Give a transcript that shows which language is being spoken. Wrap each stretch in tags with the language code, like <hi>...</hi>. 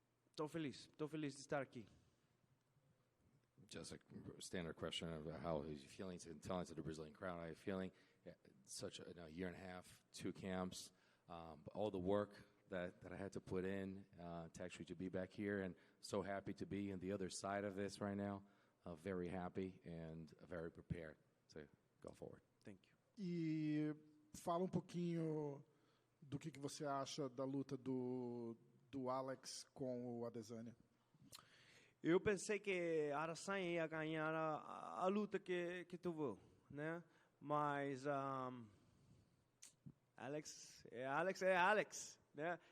<pt>Estou feliz de estar aqui.</pt> <en>Just a standard question of how he's feeling, telling to the Brazilian crowd how he's feeling. Such a year and a half, 2 camps, all the work that I had to put in to actually be back here, and so happy to be on the other side of this right now. Very happy and very prepared to go forward. Thank you.</en> <pt>E fala pouquinho do que você acha da luta do Alex com o Adesanya. Eu pensei que Adesanya ia ganhar a luta que tuvo, né? Mas Alex é Alex, né?</pt>